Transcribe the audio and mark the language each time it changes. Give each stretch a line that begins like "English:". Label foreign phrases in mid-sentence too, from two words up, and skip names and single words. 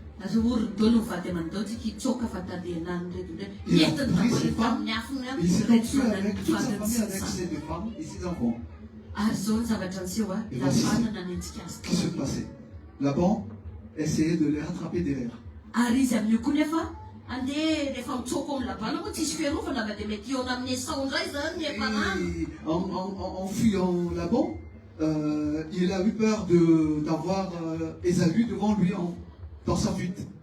Malagasy: Azo orony daholo mivady aman'izao tsika hitsoka fa tadenany reto ndray.
French: Il a
Malagasy: Entiny
French: pris
Malagasy: daholo
French: ses femmes,
Malagasy: tamin'ny afony
French: il s'est enfui
Malagasy: retsona ny
French: avec toute sa famille, avec
Malagasy: vadiny.
French: ses 2 femmes et ses enfants. Et voici ce qui se passait. Laban essayait de les rattraper derrière. Et en fuyant Laban, il a eu peur d'avoir Ésaü devant lui dans sa fuite.